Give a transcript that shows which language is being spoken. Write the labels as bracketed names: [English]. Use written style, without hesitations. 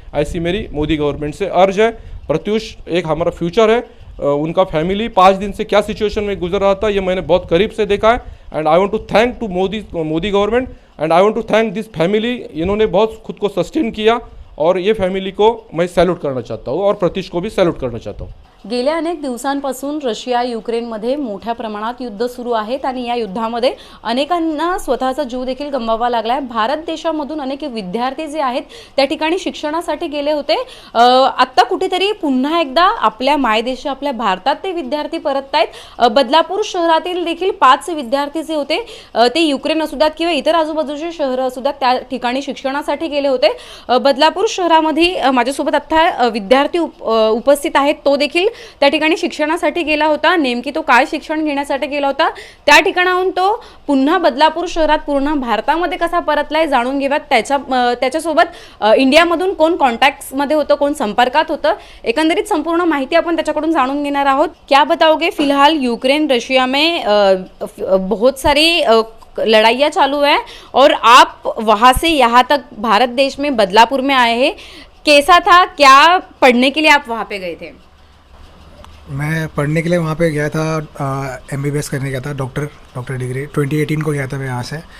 [Hindi] ऐसी मेरी मोदी गवर्नमेंट से अर्ज है। प्रत्युष एक हमारा फ्यूचर है, उनका फैमिली 5 दिन से क्या सिचुएशन में गुजर रहा था ये मैंने बहुत करीब से देखा है। [English] And I want to thank to Modi government and I want to thank this family. [Hindi] इन्होंने बहुत खुद को सस्टेन किया और ये फॅमिली को मैं सॅल्यूट करना चाहता हूँ और प्रतीश को भी सॅल्यूट करना चाहता हूँ। [Marathi] गेल्या अनेक दिवसांपासून रशिया युक्रेनमध्ये मोठ्या प्रमाणात युद्ध सुरू आहेत आणि या युद्धामध्ये अनेकांना स्वतःचा जीव देखील गमवावा लागला आहे। भारत देशामधून अनेक विद्यार्थी जे आहेत त्या ठिकाणी शिक्षणासाठी गेले होते। आत्ता कुठेतरी पुन्हा एकदा आपल्या मायदेश आपल्या भारतात ते विद्यार्थी परत आहेत। बदलापूर शहरातील देखील 5 विद्यार्थी जे होते ते युक्रेन असू द्यात किंवा इतर आजूबाजूचे शहरं असू द्यात त्या ठिकाणी शिक्षणासाठी गेले होते। बदलापूर शहरामध्ये माझ्यासोबत आता विद्यार्थी उपस्थित आहेत, तो देखील त्या ठिकाणी शिक्षणासाठी गेला होता। नेमकी तो काय शिक्षण घेण्यासाठी गेला होता, त्या ठिकाणाहून तो पुन्हा बदलापूर शहरात पूर्ण भारतामध्ये कसा परतलाय जाणून घेऊयात। त्याच्यासोबत इंडियामधून कोण कॉन्टॅक्ट्स मध्ये होतं, कोण संपर्कात होतं, एकंदरीत संपूर्ण माहिती आपण त्याच्याकडून जाणून घेणार आहोत। [Hindi] क्या बताओगे, फिलहाल यूक्रेन रशिया में बहुत सारी लड़ाइयाँ चालू है और आप वहाँ से यहाँ तक भारत देश में बदलापुर में आए हैं, कैसा था, क्या पढ़ने के लिए आप वहाँ पे गए थे? मैं पढ़ने के लिए वहाँ पे गया था, MBBS करने गया था, डॉक्टर डिग्री 2018 को गया था मैं यहाँ से।